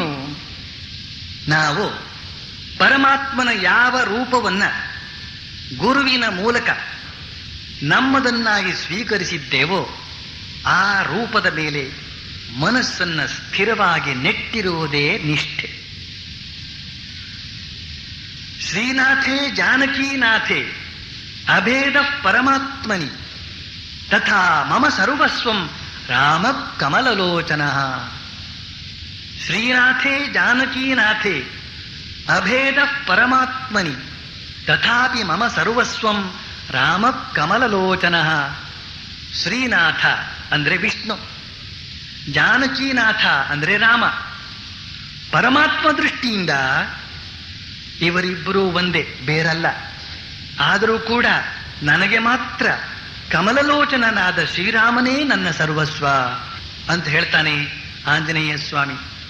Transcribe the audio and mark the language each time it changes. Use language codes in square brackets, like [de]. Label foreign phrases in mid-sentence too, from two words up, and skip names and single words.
[kn] ನಾವು ಪರಮಾತ್ಮನ ಯಾವ ರೂಪವನ್ನ ಗುರುವಿನ ಮೂಲಕ ನಮ್ಮದನ್ನಾಗಿ ಸ್ವೀಕರಿಸಿದ್ದೇವೋ ಆ ರೂಪದ ಮೇಲೆ ಮನಸ್ಸನ್ನ ಸ್ಥಿರವಾಗಿ ನೆಟ್ಟಿರುವುದೇ ನಿಷ್ಠೆ. [sa] ಶ್ರೀನಾಥೇ ಜಾನಕೀನಾಥೇ ಅಭೇದ ಪರಮಾತ್ಮನಿ ತಥಾ ಮಮ ಸರ್ವಸ್ವಂ ರಾಮ ಕಮಲಲೋಚನ. ಶ್ರೀನಾಥೇ ಜಾನಕೀನಾಥೇ ಅಭೇದ ಪರಮಾತ್ಮನಿ ತಥಾಪಿ ಮಮ ಸರ್ವಸ್ವಂ ರಾಮ ಕಮಲಲೋಚನ. [kn] ಶ್ರೀನಾಥ ಅಂದ್ರೆ ವಿಷ್ಣು, ಜಾನಕೀನಾಥ ಅಂದ್ರೆ ರಾಮ. ಪರಮಾತ್ಮ ದೃಷ್ಟಿಯಿಂದ ಇವರಿಬ್ಬರೂ ಒಂದೇ, ಬೇರಲ್ಲ. ಆದರೂ ಕೂಡ ನನಗೆ ಮಾತ್ರ ಕಮಲಲೋಚನನಾದ ಶ್ರೀರಾಮನೇ ನನ್ನ ಸರ್ವಸ್ವ ಅಂತ ಹೇಳ್ತಾನೆ ಆಂಜನೇಯ ಸ್ವಾಮಿ.